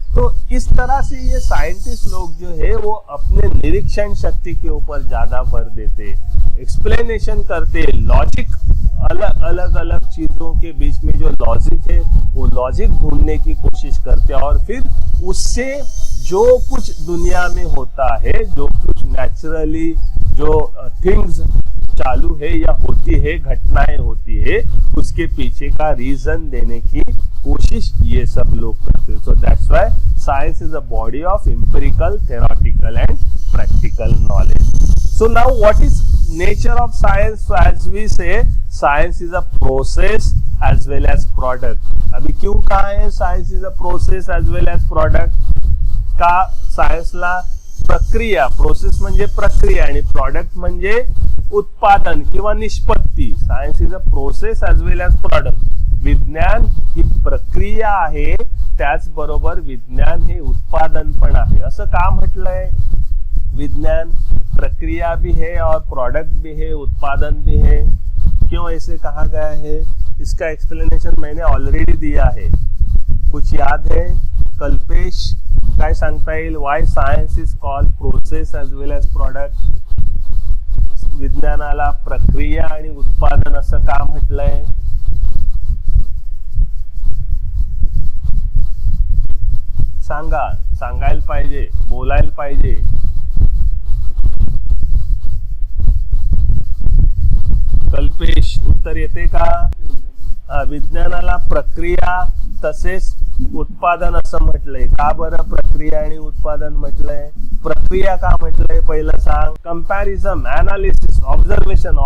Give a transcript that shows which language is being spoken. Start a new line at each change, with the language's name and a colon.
Hindi: तो इस तरह से ये साइंटिस्ट लोग जो है वो अपने निरीक्षण शक्ति के ऊपर ज्यादा भर देते, एक्सप्लेनेशन करते, लॉजिक, अलग अलग चीजों के बीच में जो लॉजिक है वो लॉजिक ढूंढने की कोशिश करते और फिर उससे जो कुछ दुनिया में होता है, जो कुछ नेचुरली जो थिंग्स चालू है या होती है, घटनाएं होती है, उसके पीछे का रीजन देने की कोशिश ये सब लोग करते हैं।
English: So that's why science is a body of empirical, theoretical and practical knowledge. So now what is nature of science? So as we say science is a process as well as product.
Hindi: अभी क्यों कहा है
English: Science is a process as well as product?
Marathi: का सायन्सला प्रक्रिया, process म्हणजे प्रक्रिया आणि product म्हणजे उत्पादन किंवा निष्पत्ती।
English: Science is a process as well as product.
Marathi: विज्ञान ही प्रक्रिया आहे, त्याचबरोबर विज्ञान हे उत्पादन पण आहे। असं का म्हटलंय?
Hindi: विज्ञान प्रक्रिया भी है और प्रोडक्ट भी है, उत्पादन भी है। क्यों ऐसे कहा गया है? इसका एक्सप्लेनेशन मैंने ऑलरेडी दिया है, कुछ याद है?
Marathi: कल्पेश काय सांगता येईल?
English: Why science is called process as well as product?
Marathi: विज्ञानाला प्रक्रिया आणि उत्पादन असं का म्हटलंय? सांगा, सांगायला पाहिजे, बोलायला पाहिजे। कल्पेश उत्तर येते का? विज्ञानाला प्रक्रिया तसेच उत्पादन असं म्हटलंय। का बरं प्रक्रिया आणि उत्पादन म्हटलंय? प्रक्रिया का म्हटलंय पहिलं सांग?
English: Comparison, analysis, observation.